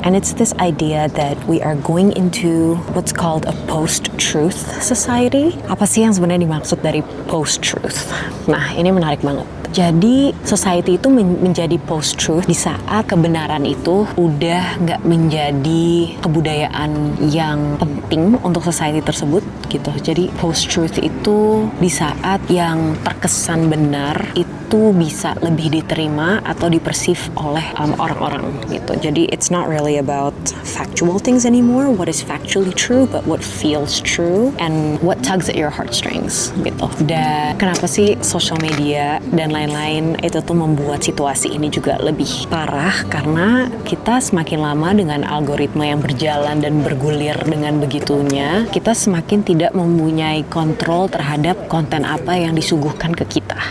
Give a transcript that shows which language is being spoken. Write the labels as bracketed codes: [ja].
[en] And it's this idea that we are going into what's called a post-truth society. [id] Apa sih yang sebenarnya dimaksud dari post-truth? Nah, ini menarik banget. Jadi society itu menjadi post-truth di saat kebenaran itu udah nggak menjadi kebudayaan yang penting untuk society tersebut gitu. Jadi post-truth itu di saat yang terkesan benar itu bisa lebih diterima atau dipersif oleh orang-orang gitu. [en] Jadi it's not really about factual things anymore, what is factually true, but what feels true and what tugs at your heartstrings gitu. [id] Dan kenapa sih social media dan lain-lain itu tuh membuat situasi ini juga lebih parah karena kita semakin lama dengan algoritma yang berjalan dan bergulir dengan begitunya, kita semakin tidak mempunyai kontrol terhadap konten apa yang disuguhkan ke kita.